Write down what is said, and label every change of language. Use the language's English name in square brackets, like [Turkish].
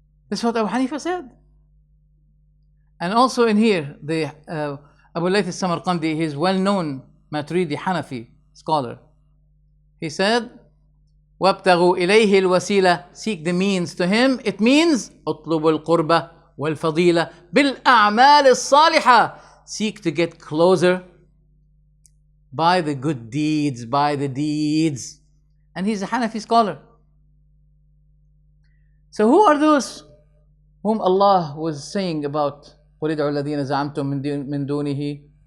[English] This is what Abu Hanifa said. And also in here, the Abu Layth al-Samarqandi, he is well-known Maturidi Hanafi scholar. He said, [Arabic] وَابْتَغُوا إِلَيْهِ الْوَسِيلَةِ, [English] seek the means to him. It means [Arabic] اطلبوا القربة والفضيلة بالأعمال الصالحة. [English] Seek to get closer by the good deeds, by the deeds. And he's a Hanafi scholar. So who are those whom Allah was saying about [Arabic] قُلِ ادْعُوا الَّذِينَ زَعَمْتُم مِّن دُونِهِ?